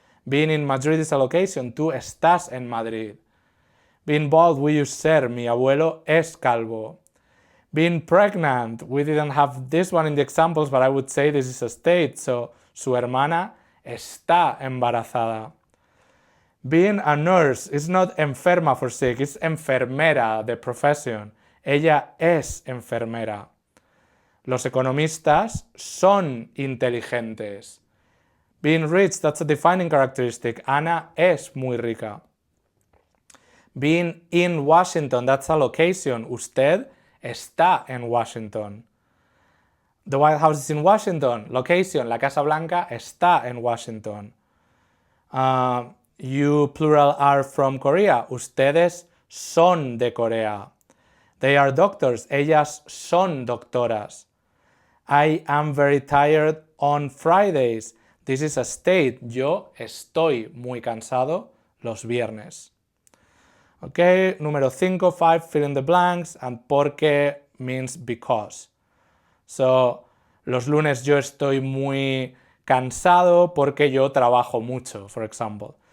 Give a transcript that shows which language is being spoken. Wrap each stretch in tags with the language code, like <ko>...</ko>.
<en>Being in Madrid is a location.</en> <es>Tú estás en Madrid.</es> <en>Being bald, we use ser.</en> <es>Mi abuelo es calvo.</es> <en>Being pregnant, we didn't have this one in the examples, but I would say this is a state.</en> <es>So, su hermana está embarazada.</es> <en>Being a nurse is not enferma for sick, it's enfermera, the profession.</en> <es>Ella es enfermera. Los economistas son inteligentes.</es> <en>Being rich, that's a defining characteristic.</en> <es>Ana es muy rica.</es> <en>Being in Washington, that's a location.</en> <es>Usted está en Washington.</es> <en>The White House is in Washington. Location,</en> <es>la Casa Blanca está en Washington.</es> <en>You plural are from Korea.</en> <es>Ustedes son de Corea.</es> <en>They are doctors.</en> <es>Ellas son doctoras.</es> <en>I am very tired on Fridays. This is a state.</en> <es>Yo estoy muy cansado los viernes.</es> <en>Okay, número 5, 5, fill in the blanks, and porque means because.</en> <es>So, los lunes yo estoy muy cansado porque yo trabajo mucho,</es> <en>for example.</en>